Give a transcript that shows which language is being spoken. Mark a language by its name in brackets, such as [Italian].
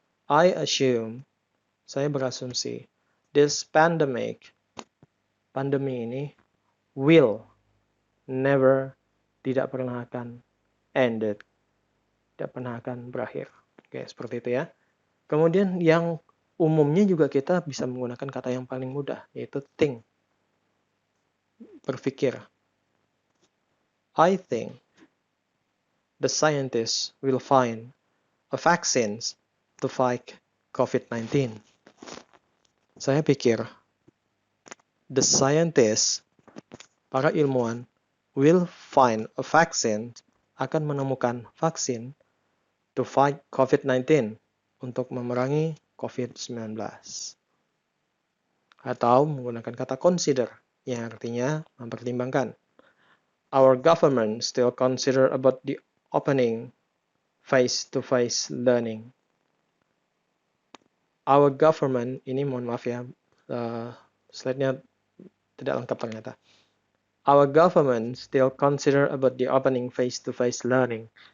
[English] I assume, [Indonesian] saya berasumsi, [English] this [Indonesian] pandemi ini [English] will never, [Indonesian] tidak pernah akan [English] ended, [Indonesian] tidak pernah akan berakhir. Oke, seperti itu ya. Kemudian yang umumnya juga kita bisa menggunakan kata yang paling mudah, yaitu think, berpikir. [English] I think the scientists will find a vaccine to fight COVID-19. [Indonesian] Saya pikir [English] the scientists, [Indonesian] para ilmuwan, [English] will find a vaccine, [Indonesian] akan menemukan vaksin [English] to fight [Indonesian] COVID-19, untuk memerangi COVID-19. Atau menggunakan kata consider, yang artinya mempertimbangkan. [English] Our government still consider about the opening face-to-face learning. Our government, [Indonesian] ini mohon maaf ya, slide-nya tidak lengkap ternyata. [English] Our government still consider about the opening face-to-face learning.